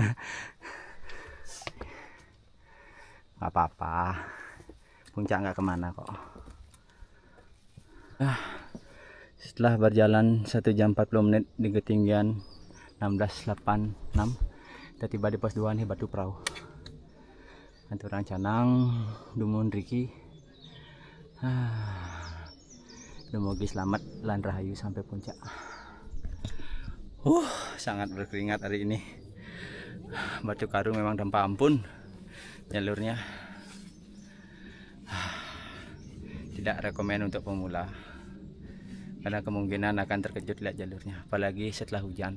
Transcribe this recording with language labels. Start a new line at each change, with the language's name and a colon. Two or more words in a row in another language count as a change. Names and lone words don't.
Indonesian: Gak apa-apa, puncak nggak kemana kok. Setelah berjalan 1 jam 40 menit di ketinggian 1686, kita tiba di pos 2 nih, Batu Perahu.
Balinese: Aturan Canang, Dumun Riki.
Indonesian: Semoga selamat lan rahayu sampai puncak. Sangat berkeringat hari ini. Batu Karu memang tanpa ampun jalurnya. Tidak rekomen untuk pemula, karena kemungkinan akan terkejut lihat jalurnya, apalagi setelah hujan.